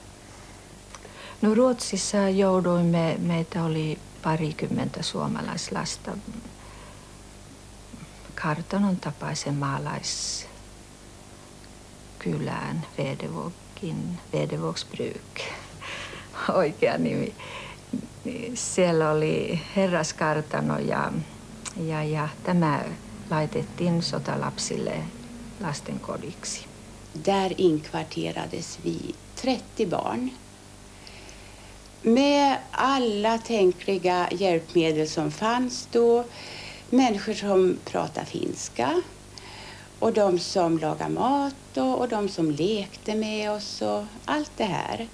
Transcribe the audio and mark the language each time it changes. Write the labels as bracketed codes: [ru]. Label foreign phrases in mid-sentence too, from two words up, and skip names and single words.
[fi] No Ruotsissa jouduimme, meitä oli parikymmentä suomalaislasta kartanon tapaisen maalaiskylään, Vedevågsbruk, oikea nimi. Siellä oli herraskartano ja tämä laitettiin sotalapsille lastenkodiksi. [sv] Där inkvarterades vi 30 barn. Med alla tänkliga hjälpmedel som fanns då. Människor som pratar finska. Och de som lagar mat och de som lekte med oss och allt det här.